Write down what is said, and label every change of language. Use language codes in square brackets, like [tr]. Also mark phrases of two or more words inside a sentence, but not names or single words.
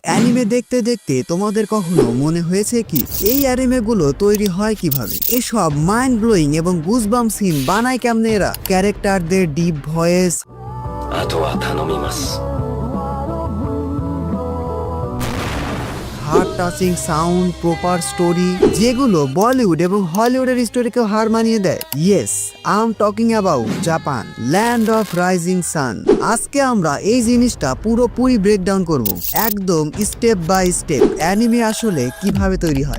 [bn] অ্যানিমে দেখতে দেখতে তোমাদের কখনো মনে হয়েছে কি এই অ্যানিমেগুলো তৈরি হয় কিভাবে? এসব [en] mind blowing [bn] এবং [en] goosebump scene [bn] বানায় কেমনে এরা? ক্যারেক্টারদের [en] deep voice, [ja] あとは頼みます。 [en] heart touching sound, proper story, [bn] যেগুলো বলিউড এবং হলিউডের স্টোরিকেও হার মানিয়ে দেয়। [en] Yes, I am talking about Japan, land of rising sun. [bn] আজকে আমরা এই জিনিসটা পুরোপুরি ব্রেকডাউন করব, একদম [en] step by step [bn] অ্যানিমে আসলে কিভাবে তৈরি হয়।